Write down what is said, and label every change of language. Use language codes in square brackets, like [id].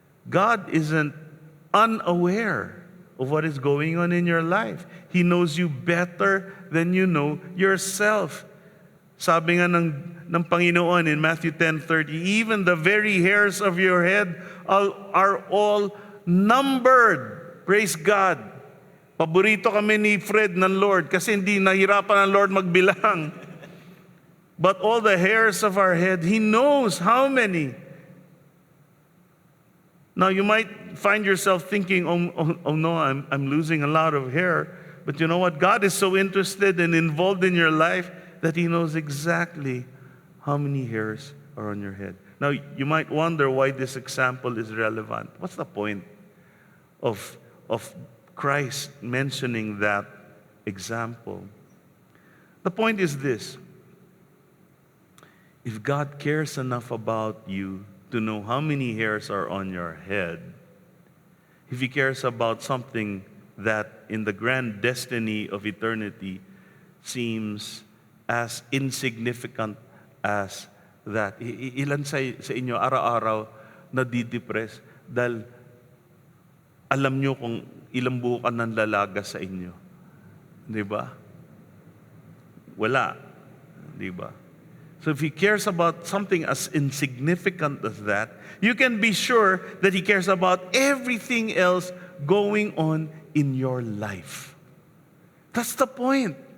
[en] God isn't unaware of what is going on in your life. He knows you better than you know yourself. [tl] Sabi nga ng Panginoon [en] in Matthew 10:30, even the very hairs of your head are all numbered. Praise God. [tl] Paborito kami ni Fred ng Lord kasi hindi nahirapan ang Lord magbilang. [en] But all the hairs of our head, He knows how many. Now you might find yourself thinking, oh no, I'm losing a lot of hair. But you know what? God is so interested and involved in your life that He knows exactly how many hairs are on your head. Now you might wonder why this example is relevant. What's the point of Christ mentioning that example? The point is this. If God cares enough about you to know how many hairs are on your head, if He cares about something that in the grand destiny of eternity seems as insignificant as that. [tl] Ilan sa inyo araw-araw nadidepress dahil alam nyo kung ilang bukan ng lalaga sa inyo. Di ba? Wala. Di ba? [en] So if He cares about something as insignificant as that, you can be sure that He cares about everything else going on in your life. That's the point.